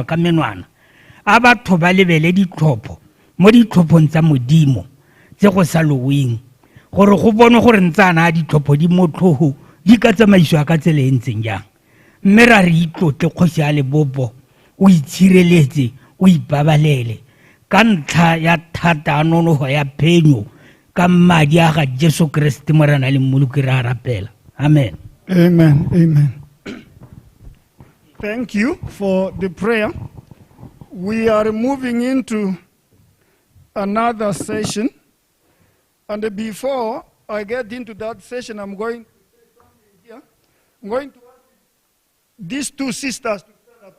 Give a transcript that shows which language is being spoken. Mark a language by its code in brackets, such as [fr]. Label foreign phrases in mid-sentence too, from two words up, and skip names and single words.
[tn] ka menwana a batho ba lebele ditlhopho mo ditlhophong tsa modimo tse go sa loweng gore go bonwe gore ntsana a ditlhopho di motlhogo di ka tsamaiswa ka tsela e ntseng jang mme ra re itlotle kgosi ya lebopo o itshireletse o ipabalele ka ntlha ya thata nonogo ya phenyo ka madi a ga Jesu Kriste morena le mmoloki re a rapela amen [en] Amen. Amen. Thank you for the prayer. We are moving into another session. And before I get into that session, I'm going to I'm going to ask these two sisters to stand up.